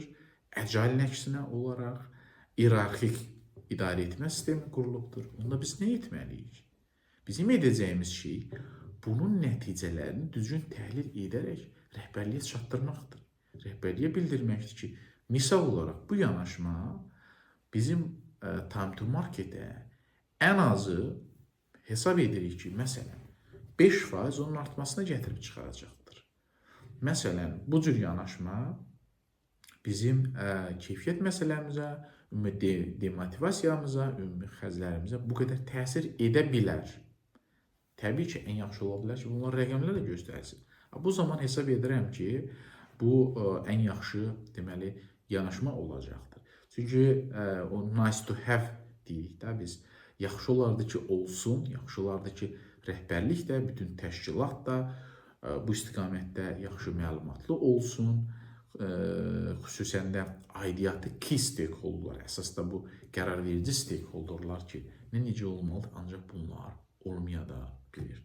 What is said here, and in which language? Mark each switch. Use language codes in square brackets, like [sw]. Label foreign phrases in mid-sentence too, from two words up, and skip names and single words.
[az] Agile əksinə olaraq iyerarxik idarə etmə sistemi qurulubdur. Onda biz nə etməliyik? Bizim edəcəyimiz şey bunun nəticələrini düzgün təhlil edərək rəhbərliyə çatdırmaqdır. Rəhbərliyə bildirməkdir ki, misal olaraq bu yanaşma bizim [en] time to market- [az] ə ən azı hesab edirik ki, məsələn, 5% onun artmasına gətirib çıxaracaqdır. Məsələn, bu cür yanaşma bizim keyfiyyət məsələmizə, ümumi demotivasiyamıza, ümumi xərclərimizə bu qədər təsir edə bilər. Təbii ki, ən yaxşı ola bilər ki, bunlar rəqəmlərlə göstərsin. Bu zaman hesab edirəm ki, bu ən yaxşı deməli yanaşma olacaqdır. Çünki o [en] nice to have [az] deyirik də biz. Yaxşı olardı ki, olsun, yaxşı olardı ki, rəhbərlik də, bütün təşkilat da bu istiqamətdə yaxşı məlumatlı olsun. Xüsusən də aidiyyatı [en] key stakeholderlar, [az] əsas da bu qərar verici stakeholderlar ki, necə olmalıdır, ancaq bunlar olmaya da bilir.